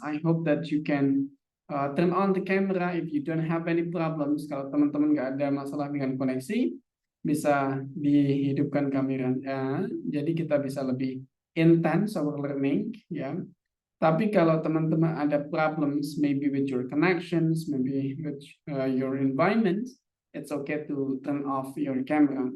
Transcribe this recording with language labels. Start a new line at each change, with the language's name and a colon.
English: I hope that you can turn on the camera if you don't have any problems.
Indonesian: Kalau teman-teman nggak ada masalah dengan koneksi, bisa dihidupkan kameranya. Jadi kita bisa lebih
English: intense our learning,
Indonesian: ya. Tapi kalau teman-teman ada problems,
English: maybe with your connections, maybe with your environment, it's okay to turn off your camera.